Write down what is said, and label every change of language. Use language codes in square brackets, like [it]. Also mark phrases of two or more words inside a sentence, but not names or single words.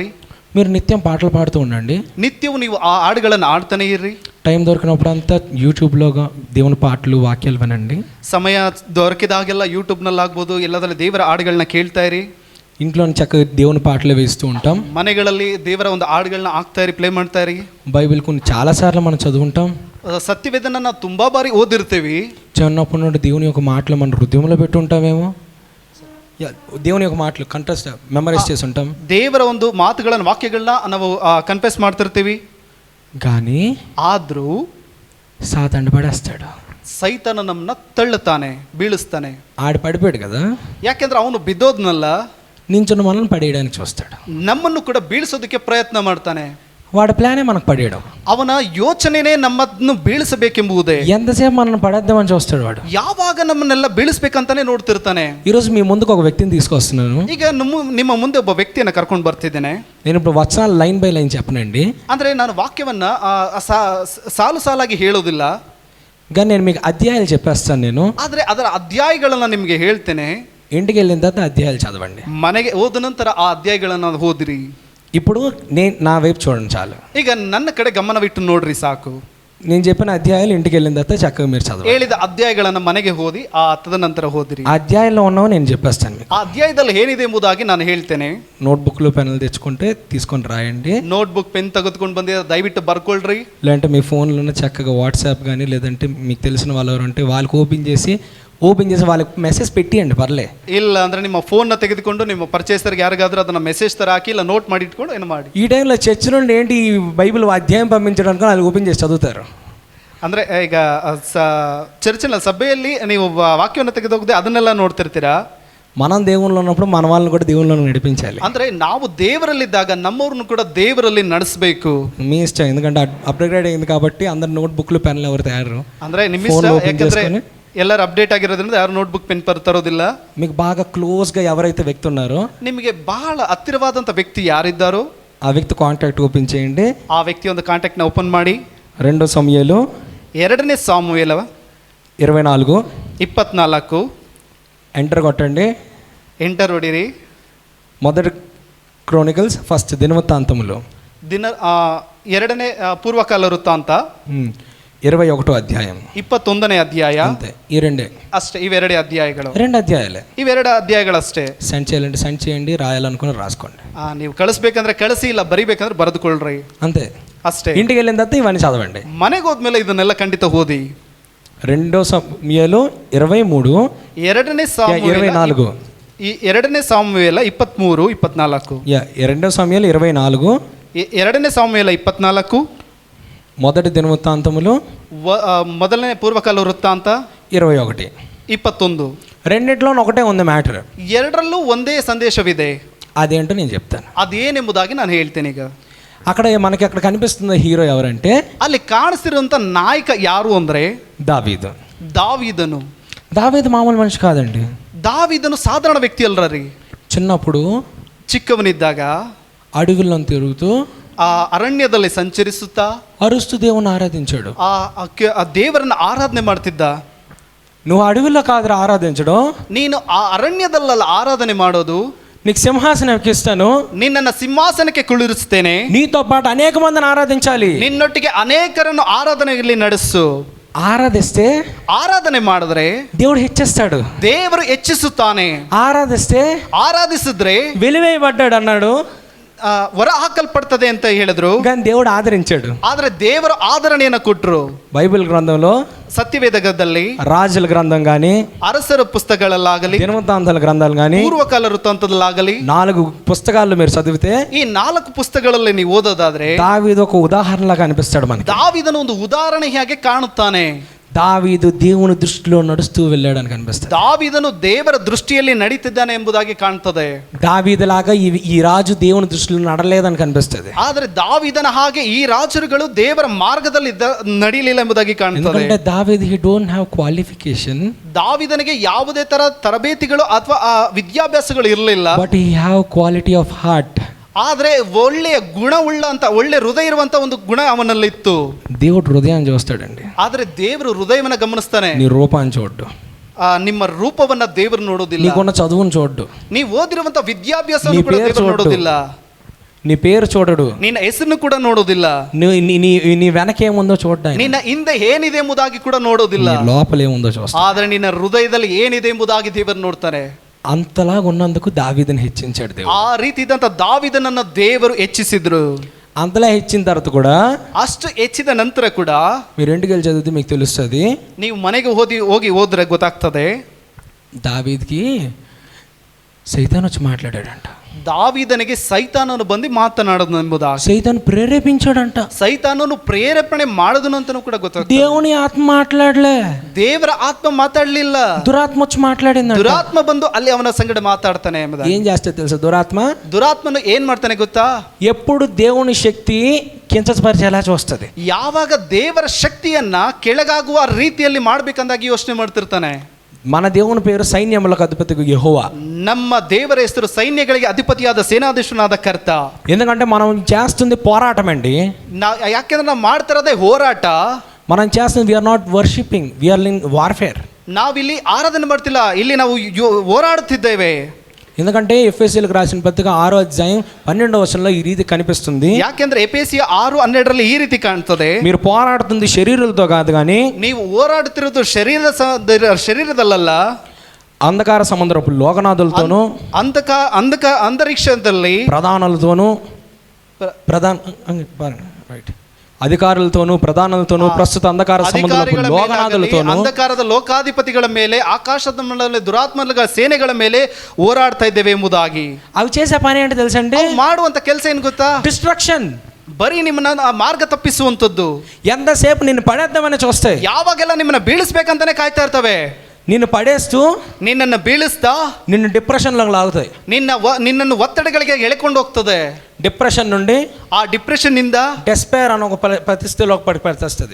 [te] మీరు నిత్యం పాటలు పాడుతూ ఉండండి. [kn] ನಿತ್ಯವೂ ನೀವು ಆ ಹಾಡುಗಳನ್ನು ಆಡ್ತಾನೆ ಇರ್ರಿ. [te] టైం దొరికినప్పుడు అంతా యూట్యూబ్లో దేవుని పాటలు వాక్యాలు వినండి. [kn] ಸಮಯ ದೊರಕಿದಾಗೆಲ್ಲ ಯೂಟ್ಯೂಬ್ನಲ್ಲಿ ಆಗ್ಬೋದು, ಎಲ್ಲದರಲ್ಲಿ ದೇವರ ಹಾಡುಗಳನ್ನ ಕೇಳ್ತಾ ಇರಿ. [te] ఇంట్లో చక్కగా దేవుని పాటలు వేస్తూ ఉంటాం. [kn] ಮನೆಗಳಲ್ಲಿ ದೇವರ ಒಂದು ಹಾಡುಗಳನ್ನ ಹಾಕ್ತಾ ಇರಿ, ಪ್ಲೇ ಮಾಡ್ತಾ ಇರಿ. [te] బైబిల్ కొన్ని చాలాసార్లు మనం చదువుకుంటాం. [kn] సత్యవేదన ನಾವು ತುಂಬಾ ಬಾರಿ ಓದಿರ್ತೀವಿ. [te] చిన్నప్పటి నుండి దేవుని యొక్క మాటలు మన హృదయంలో పెట్టి ఉంటామేమో. దేవుని యొక్క మాటలు [en] contest memorize [te] చేసి ఉంటాం. [kn] ದೇವರ ಒಂದು ಮಾತುಗಳನ್ನ ವಾಕ್ಯಗಳನ್ನ ನಾವು ಕನ್ಫೆಸ್ ಮಾಡ್ತಿರ್ತೀವಿ. [te] కానీ [kn] ಆದ್ರೂ [te] సాతాను పడేస్తాడు. [kn] ಸೈತಾನ ನಮ್ಮನ್ನ ತಳ್ಳುತ್ತಾನೆ, ಬೀಳಿಸ್ತಾನೆ. [te] ఆడు పడిపోయాడు కదా, [kn] ಯಾಕೆಂದ್ರೆ ಅವನು ಬಿದ್ದೋದ್ನಲ್ಲ, [te] నించున్న మనల్ని పడేయడానికి చూస్తాడు. [kn] ನಮ್ಮನ್ನು ಕೂಡ ಬೀಳಿಸೋದಕ್ಕೆ ಪ್ರಯತ್ನ ಮಾಡ್ತಾನೆ. [te] వాడి ప్లానే మనకు పడేయడం. [kn] ಅವನ ಯೋಚನೆನೇ ನಮ್ಮನ್ನು ಬೀಳಿಸಬೇಕೆಂಬುದೇ. [te] ఎంతసేపు మనల్ని పడేద్దామని చూస్తాడు వాడు. [kn] ಯಾವಾಗ ನಮ್ಮನ್ನೆಲ್ಲ ಬೀಳಿಸ್ಬೇಕಂತಾನೆ ನೋಡ್ತಿರ್ತಾನೆ. [te] ఈరోజు మీ ముందుకు ఒక వ్యక్తిని తీసుకొస్తున్నాను. [kn] ಈಗ ನಿಮ್ಮ ಮುಂದೆ ಒಬ್ಬ ವ್ಯಕ್ತಿಯನ್ನು ಕರ್ಕೊಂಡು ಬರ್ತಿದ್ದೇನೆ. [te] నేను ఇప్పుడు వచనాలు [en] line by line [te] చెప్పనండి. [kn] ಅಂದ್ರೆ ನಾನು ವಾಕ್ಯವನ್ನ ಸಾಲು ಸಾಲಾಗಿ ಹೇಳೋದಿಲ್ಲ, [te] కానీ నేను మీకు అధ్యాయాలు చెప్పేస్తాను. నేను [kn] ಆದ್ರೆ ಅದರ ಅಧ್ಯಾಯಗಳನ್ನ ನಿಮಗೆ ಹೇಳ್ತೇನೆ. [te] ఇంటికి వెళ్ళిన తర్వాత అధ్యాయాలు చదవండి. [kn] ಮನೆಗೆ ಹೋದ ನಂತರ ಆ ಅಧ್ಯಾಯಗಳನ್ನ ಓದಿರಿ. [te] ఇప్పుడు నా వైపు చూడండి చాలు. [kn] ಈಗ ನನ್ನ ಕಡೆ ಗಮನವಿಟ್ಟು ನೋಡ್ರಿ ಸಾಕು. [te] నేను చెప్పిన అధ్యాయాలు ఇంటికి వెళ్ళిన తర్వాత చక్కగా మీరు చదవండి. [kn] ಹೇಳಿದ ಅಧ್ಯಾಯಗಳನ್ನ ಮನೆಗೆ ಓದಿ ಆ ತದನಂತರ ಓದಿರಿ. [te] ఆ అధ్యాయంలో ఉన్నవి నేను చెప్పేస్తాను మీకు. [kn] ಆ ಅಧ್ಯಾಯದಲ್ಲಿ ಏನಿದೆ ಎಂಬುದಾಗಿ ನಾನು ಹೇಳ್ತೇನೆ. [te] నోట్బుక్లు పెన్నులు తెచ్చుకుంటే తీసుకొని రాయండి. [kn] ನೋಟ್ಬುಕ್ ಪೆನ್ ತೆಗೆದುಕೊಂಡು ಬಂದಿದ್ರೆ ದಯವಿಟ್ಟು ಬರ್ಕೊಳ್ರಿ. [te] లేదంటే మీ ఫోన్లో ఉన్న చక్కగా వాట్సాప్ కానీ లేదంటే మీకు తెలిసిన వాళ్ళు ఎవరు ఉంటే వాళ్ళకి ఓపెన్ చేసి వాళ్ళకి మెసేజ్ పెట్టియండి, పర్లే. [kn] ಇಲ್ಲ ಅಂದ್ರೆ ನಿಮ್ಮ ಫೋನ್ನ ತೆಗೆದುಕೊಂಡು ನಿಮ್ಮ ಪರ್ಚೇಸರ್ಗೆ ಯಾರಿಗಾದ್ರೂ ಅದನ್ನ ಮೆಸೇಜ್ ತರ ಹಾಕಿ ಇಲ್ಲ ನೋಟ್ ಮಾಡಿ ಇಟ್ಕೊಂಡು ಏನು ಮಾಡಿ. [te] ఈ టైంలో చర్చ్ నుండి ఏంటి ఈ బైబిల్ అధ్యాయం పంపించడానికి వాళ్ళు ఓపెన్ చేసి చదువుతారు. [kn] ಅಂದ್ರೆ ಈಗ ಚರ್ಚಿನ ಸಭೆಯಲ್ಲಿ ನೀವು ವಾಕ್ಯವನ್ನು ತೆಗೆದೋಗದೆ ಅದನ್ನೆಲ್ಲ ನೋಡ್ತಿರ್ತೀರಾ. [te] మనం దేవుళ్ళు ఉన్నప్పుడు మన వాళ్ళని కూడా దేవుళ్ళు నడిపించాలి. [kn] ಅಂದ್ರೆ ನಾವು ದೇವರಲ್ಲಿದ್ದಾಗ ನಮ್ಮವ್ರನ್ನು ಕೂಡ ದೇವರಲ್ಲಿ ನಡೆಸಬೇಕು. [te] మీ ఇష్టం, ఎందుకంటే అప్గ్రేడ్ అయింది కాబట్టి అందరు నోట్బుక్లు పెన్లు ఎవరు తయారు. [kn] ಅಂದ್ರೆ ನಿಮ್ಮ ಇಷ್ಟ, ಯಾಕಂದ್ರೆ ಎಲ್ಲರೂ ಅಪ್ಡೇಟ್ ಆಗಿರೋದ್ರಿಂದ ಯಾರು ನೋಟ್ಬುಕ್ ಪೆನ್ ತರೋದಿಲ್ಲ. [te] మీకు బాగా క్లోజ్గా ఎవరైతే వ్యక్తి ఉన్నారో, [kn] ನಿಮಗೆ ಬಹಳ ಹತ್ತಿರವಾದಂಥ ವ್ಯಕ್ತಿ ಯಾರಿದ್ದಾರೋ [te] ఆ వ్యక్తి కాంటాక్ట్ ఓపెన్ చేయండి. [kn] ಆ ವ್ಯಕ್ತಿ ಒಂದು ಕಾಂಟ್ಯಾಕ್ಟ್ನ ಓಪನ್ ಮಾಡಿ. [te] 2 సమూయేలు [kn] 2ನೇ ಸಾಮುವೇಲ [te] 24 ఎంటర్ కొట్టండి. [kn] ಎಂಟರ್ ಹೊಡಿರಿ. [te] మొదటి క్రోనికల్స్ ఫస్ట్ దినవృత్తాంతములు [kn] 2ನೇ ಪೂರ್ವಕಾಲ ವೃತ್ತಾಂತ [te] 21వ అధ్యాయం [kn] 21ನೇ ಅಧ್ಯಾಯ. [te] అంతే, ఈ రెండే [kn] ಅಷ್ಟೇ, ಇವೆರಡೇ ಅಧ್ಯಾಯಗಳು. [te] 2 అధ్యాయాలే. [kn] ಇವೆರಡು ಅಧ್ಯಾಯಗಳಷ್ಟೇ. [te] సెండ్ చేయాలంటే సెండ్ చేయండి, రాయాలనుకుని రాసుకోండి. [kn] ನೀವು ಕಳಿಸ್ಬೇಕಂದ್ರೆ ಕಳಿಸಿ, ಇಲ್ಲ ಬರಿಬೇಕಂದ್ರೆ ಬರೆದುಕೊಳ್ಳ್ರಿ. [te] అంతే, [kn] ಅಷ್ಟೇ. [te] ఇంటికి వెళ్ళిన తర్వాత ఇవన్నీ చదవండి. [kn] ಮನೆಗೆ ಹೋದ್ಮೇಲೆ ಇದನ್ನೆಲ್ಲ ಖಂಡಿತ ಓದಿ. [te] 2 సమూయేలు 23 [kn] 2ನೇ ಸಾಮುವೇಲ 24 ಈ 2ನೇ ಸಾಮುವೇಲ 23 24 [te] 2 సమూయేలు 24 [kn] 2ನೇ ಸಾಮುವೇಲ 24 [te] మొదటి దినవృత్తాంతములు [kn] ಮೊದಲನೇ ಪೂರ್ವಕಾಲ ವೃತ್ತಾಂತ [te] 21 [kn] 21. [te] రెండిట్లో ఒకటే ఉంది మ్యాటర్. [kn] ಎರಡರಲ್ಲೂ ಒಂದೇ ಸಂದೇಶವಿದೆ. [te] అదేంటో నేను చెప్తాను. [kn] ಅದೇನೆಂಬುದಾಗಿ ನಾನು ಹೇಳ್ತೇನೆ. ಈಗ [te] మనకి అక్కడ కనిపిస్తున్న హీరో ఎవరంటే, [kn] ಅಲ್ಲಿ ಕಾಣಿಸ್ತಿರುವಂತ ನಾಯಕ ಯಾರು ಅಂದ್ರೆ [te] దావీదు. [kn] ದಾವೀದು [te] మామూలు మనిషి కాదండి. [kn] ದಾವೀದನು ಸಾಧಾರಣ ವ್ಯಕ್ತಿ ಅಲ್ರಿ. [te] చిన్నప్పుడు [kn] ಚಿಕ್ಕವನಿದ್ದಾಗ [te] అడవుల్లో తిరుగుతూ [kn] ಆ ಅರಣ್ಯದಲ್ಲಿ ಸಂಚರಿಸುತ್ತಾ [te] అరుస్తూ దేవుని ఆరాధించాడు. [kn] ಆ ದೇವರನ್ನ ಆರಾಧನೆ ಮಾಡ್ತಿದ್ದ. [te] నువ్వు అడవుల్లో కాదురా ఆరాధించడం, [kn] ನೀನು ಆ ಅರಣ್ಯದಲ್ಲ ಆರಾಧನೆ ಮಾಡೋದು. [te] నీకు సింహాసనం ఎక్కిస్తాను, [kn] ನಿನ್ನನ್ನು ಸಿಂಹಾಸನಕ್ಕೆ ಕುಳ್ಳಿರಿಸುತ್ತೇನೆ, [te] నీతో పాటు అనేక మందిని ఆరాధించాలి, [kn] ನಿನ್ನೊಟ್ಟಿಗೆ ಅನೇಕರನ್ನು ಆರಾಧನೆಯಲ್ಲಿ ನಡೆಸು. [te] ఆరాధిస్తే [kn] ಆರಾಧನೆ ಮಾಡಿದ್ರೆ [te] దేవుడు హెచ్చిస్తాడు. [kn] ದೇವರು ಹೆಚ್ಚಿಸುತ್ತಾನೆ. [te] ఆరాధిస్తే [kn] ಆರಾಧಿಸಿದ್ರೆ [te] వెలివేయబడ్డాడు అన్నాడు, [kn] ಹೊರ ಹಾಕಲ್ಪಡ್ತದೆ ಅಂತ ಹೇಳಿದ್ರು. [te] కానీ దేవుడు ఆదరించాడు. [kn] ಆದ್ರೆ ದೇವರು ಆದರಣೆಯನ್ನು ಕೊಟ್ಟರು. [te] బైబిల్ గ్రంథంలో, [kn] ಸತ್ಯವೇದ ಗ್ರಂಥದಲ್ಲಿ, [te] రాజుల గ్రంథం కానీ, [kn] ಅರಸರ ಪುಸ್ತಕಗಳಲ್ಲಾಗಲಿ, [te] దినవృత్తాంతాల గ్రంథాలు కానీ, [kn] ಪೂರ್ವಕಾಲ ವೃತ್ತಾಂತದಲ್ಲಾಗಲಿ [te] 4 పుస్తకాల్లో మీరు చదివితే [kn] ಈ 4 ಪುಸ್ತಕಗಳಲ್ಲಿ ನೀವು ಓದೋದಾದ್ರೆ [te] దావీదు ఒక ఉదాహరణలాగా అనిపిస్తాడు మనకి. [kn] ದಾವೀದನು ಒಂದು ಉದಾಹರಣೆಯಾಗಿ ಕಾಣುತ್ತಾನೆ. [te] దావీదు దేవుని దృష్టిలో నడుస్తూ వెళ్ళాడని కనిపిస్తుంది. [kn] ದಾವೀದನು ದೇವರ ದೃಷ್ಟಿಯಲ್ಲಿ ನಡೀತಿದ್ದಾನೆ ಎಂಬುದಾಗಿ ಕಾಣ್ತದೆ. [te] దావీదులాగా ఈ రాజు దేవుని దృష్టిలో నడలేదని కనిపిస్తుంది. [kn] ಆದರೆ ದಾವೀದನ ಹಾಗೆ ಈ ರಾಜರುಗಳು ದೇವರ ಮಾರ್ಗದಲ್ಲಿ ನಡೀಲಿಲ್ಲ ಎಂಬುದಾಗಿ ಕಾಣ್ತದೆ. [te] ఎందుకంటే దావీదు [en] he don't have qualification, [kn] ದಾವೀದನಿಗೆ ಯಾವುದೇ ತರ ತರಬೇತಿಗಳು ಅಥವಾ ವಿದ್ಯಾಭ್ಯಾಸಗಳು ಇರಲಿಲ್ಲ. [en] But he have quality of heart. [kn] ಆದ್ರೆ ಒಳ್ಳೆಯ ಗುಣವುಳ್ಳ ಅಂತ, ಒಳ್ಳೆ ಹೃದಯ ಇರುವಂತ ಒಂದು ಗುಣ ಅವನಲ್ಲಿತ್ತು. [te] దేవుడు హృదయాన్ని చూస్తాడండి, [kn] ಆದ್ರೆ ದೇವರು ಹೃದಯವನ್ನ ಗಮನಿಸ್ತಾನೆ. [te] నీ రూపాన్ని చూడ్డు, [kn] ನಿಮ್ಮ ರೂಪವನ್ನ ದೇವರು ನೋಡೋದಿಲ್ಲ. [te] నీకున్న చదువును చూడ్డు, [kn] ನೀವು ಓದಿರುವಂತ ವಿದ್ಯಾಭ್ಯಾಸವನ್ನು ಕೂಡ ದೇವರು ನೋಡೋದಿಲ್ಲ. [te] నీ పేరు చూడడు, [kn] ನಿನ್ನ ಹೆಸರನ್ನು ಕೂಡ ನೋಡೋದಿಲ್ಲ. [te] నీ వెనకేముందో చూడ్డా, [kn] ನಿನ್ನ ಹಿಂದೆ ಏನಿದೆ ಎಂಬುದಾಗಿ ಕೂಡ ನೋಡೋದಿಲ್ಲ. [te] లోపలేముందో చూస్తా. [kn] ಆದ್ರೆ ನಿನ್ನ ಹೃದಯದಲ್ಲಿ ಏನಿದೆ ಎಂಬುದಾಗಿ ದೇವರು ನೋಡ್ತಾರೆ. [te] అంతలాగా ఉన్నందుకు దావీదుని హెచ్చించాడు దేవుడు. [kn] ಆ ರೀತಿ ಇದ್ದಂತ ದಾವೀದನನ್ನ ದೇವರು ಹೆಚ್ಚಿಸಿದ್ರು. [te] అంతలా హెచ్చిన తర్వాత కూడా, [kn] ಅಷ್ಟು ಹೆಚ್ಚಿದ ನಂತರ ಕೂಡ, [te] మీరు ఇంటికి వెళ్ళి చదివితే మీకు తెలుస్తుంది, [kn] ನೀವು ಮನೆಗೆ ಹೋಗಿ ಓದ್ರೆ ಗೊತ್ತಾಗ್ತದೆ, [te] దావీద్కి సైతాన్ వచ్చి మాట్లాడాడంట. [kn] ದಾವೀದನಿಗೆ ಸೈತಾನನು ಬಂದು ಮಾತನಾಡೋದು ಎಂಬುದಾಗಿ, [te] సైతాన్ ప్రేరేపించాడంట. [kn] ಸೈತಾನನು ಪ್ರೇರೇಪಣೆ ಮಾಡೋದನು ಅಂತನೂ ಕೂಡ ಗೊತ್ತಾಗ್ತದೆ. [te] దేవుని ఆత్మ మాట్లాడలే, [kn] ದೇವರ ಆತ್ಮ ಮಾತಾಡ್ಲಿಲ್ಲ, [te] దురాత్మ వచ్చి మాట్లాడింది. [kn] ದುರಾತ್ಮ ಬಂದು ಅಲ್ಲಿ ಅವನ ಸಂಗಡ ಮಾತಾಡ್ತಾನೆ ಎಂಬುದಾಗಿ. [te] ఏం చేస్తే తెలుసా [kn] ದುರಾತ್ಮನು ಏನ್ ಮಾಡ್ತಾನೆ ಗೊತ್ತಾ? [te] ఎప్పుడు దేవుని శక్తి కించపరిచేలా చూస్తుంది. [kn] ಯಾವಾಗ ದೇವರ ಶಕ್ತಿಯನ್ನ ಕೆಳಗಾಗುವ ರೀತಿಯಲ್ಲಿ ಮಾಡ್ಬೇಕಂದಾಗಿ ಯೋಚನೆ ಮಾಡ್ತಿರ್ತಾನೆ. [te] మన దేవుని పేరు సైన్యములకు అధిపతి యెహోవా. [kn] ನಮ್ಮ దేవರ ಹೆಸರು ಸೈನ್ಯಗಳಿಗೆ ಅಧಿಪತಿಯಾದ ಸೇನಾಧೀಶನಾದ ಕರ್ತ. [te] ఎందుకంటే మనం చేస్తుంది పోరాటం అండి. [kn] ಯಾಕೆಂದ್ರೆ ನಾವು ಮಾಡ್ತಿರೋದೇ ಹೋರಾಟ. [te] మనం చేస్తుంది, [en] We are not worshipping, we are in warfare. [kn] ನಾವಿಲ್ಲಿ ಆರಾಧನೆ ಮಾಡ್ತಿಲ್ಲ, ಇಲ್ಲಿ ನಾವು ಹೋರಾಡುತ್ತಿದ್ದೇವೆ. [te] ఎందుకంటే ఎఫెసీయులకు రాసిన పత్రిక 6వ అధ్యాయం 12వ వచనంలో ఈ రీతి కనిపిస్తుంది. [kn] ಯಾಕೆಂದ್ರೆ ಎಫೆಸಿಯ 6:12 ఈ ರೀತಿ ಕಾಣ್ತದೆ, [te] మీరు పోరాడుతుంది శరీరాలతో కాదు కానీ, [kn] ನೀವು ಹೋರಾಡುತ್ತಿರೋದು ಶರೀರದಲ್ಲ, [te] అంధకార సముద్రపు లోకనాథులతోనూ, [kn] ಅಂತರಿಕ್ಷದಲ್ಲಿ [te] ప్రధానులతోనూ, అధికారులతోనూ, ప్రధానులతోనూ, ప్రస్తుత అంధకార సముద్రపు లోకనాథులతోనూ, [kn] ಅಂಧಕಾರದ ಲೋಕಾಧಿಪತಿಗಳ ಮೇಲೆ, ಆಕಾಶದ ಮಂಡಲದಲ್ಲಿ ದುರಾತ್ಮಗಳ ಸೇನೆಗಳ ಮೇಲೆ ಹೋರಾಡ್ತಾ ಇದ್ದೇವೆ ಎಂಬುದಾಗಿ. [te] అవి చేసే పని ఏంటో తెలుసండి? [kn] ಮಾಡುವಂತ ಕೆಲಸ ಏನು ಗೊತ್ತಾ? [te] డిస్ట్రక్షన్. [kn] ಬರೀ ನಿಮ್ಮನ್ನ ಆ ಮಾರ್ಗ ತಪ್ಪಿಸುವಂತದ್ದು. [te] ఎంతసేపు నిన్ను పడేద్దామని చూస్తాయి, [kn] ಯಾವಾಗೆಲ್ಲ ನಿಮ್ಮನ್ನ ಬೀಳಿಸ್ಬೇಕಂತಾನೆ ಕಾಯ್ತಾ ಇರ್ತವೆ. [te] నిన్ను పడేస్తూ, [kn] ನಿನ್ನನ್ನು ಬೀಳಿಸ್ತಾ, [te] నిన్ను డిప్రెషన్లో లాగుతాయి. [kn] ನಿನ್ನನ್ನು ಒತ್ತಡಗಳಿಗೆ ಎಳೆಕೊಂಡು ಹೋಗ್ತದೆ. [te] డిప్రెషన్ నుండి, [kn] ಆ ಡಿಪ್ರೆಷನ್ ನಿಂದ [te] డెస్పైర్ అనే ఒక పరిస్థితిలోకి పడిపోతుంది.